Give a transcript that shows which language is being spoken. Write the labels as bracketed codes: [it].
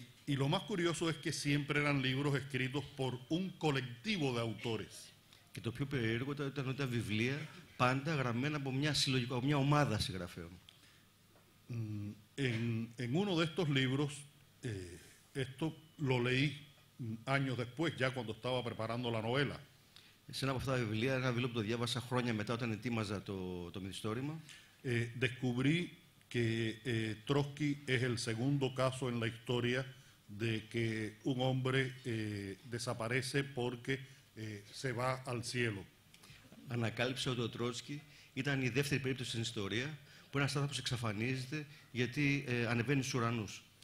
[es] Y lo más curioso es que siempre eran libros escritos por un colectivo de autores. [el] Και το πιο περίεργο ήταν ότι ήταν βιβλία πάντα γραμμένα από μια ομάδα συγγραφέων. [es] En uno de estos libros, esto lo leí años después, ya cuando estaba preparando la novela. [el] Σε ένα από αυτά τα βιβλία, ένα βιβλίο που το διάβασα χρόνια μετά όταν ετοίμαζα το μυθιστόρημα, [es] descubrí que Trotsky es el segundo caso en la historia de que un hombre desaparece porque se va al cielo. [el] ανακάλυψε ότι ο Τρότσκι ήταν η δεύτερη περίπτωση στην ιστορία που ένας άνθρωπος εξαφανίζεται γιατί ανεβαίνει στους ουρανούς.